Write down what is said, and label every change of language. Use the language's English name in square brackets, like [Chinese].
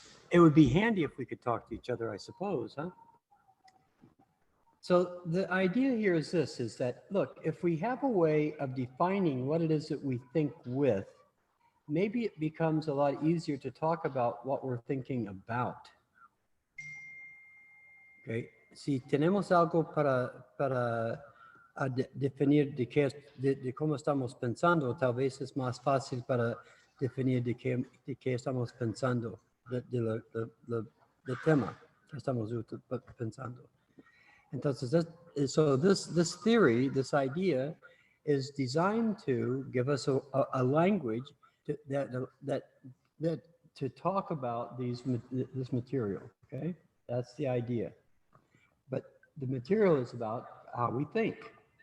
[English] It would be handy if we could talk to each other, I suppose, huh? So the idea here is this, is that, look, if we have a way of defining what it is that we think with, maybe it becomes a lot easier to talk about what we're thinking about. [Spanish] Okay, si tenemos algo para definir de cómo estamos pensando, tal vez es más fácil para definir de qué estamos pensando, del tema que estamos pensando. Entonces, [English] this theory, this idea, is designed to give us a language that to talk about this material. Okay, that's the idea. But the material is about how we think.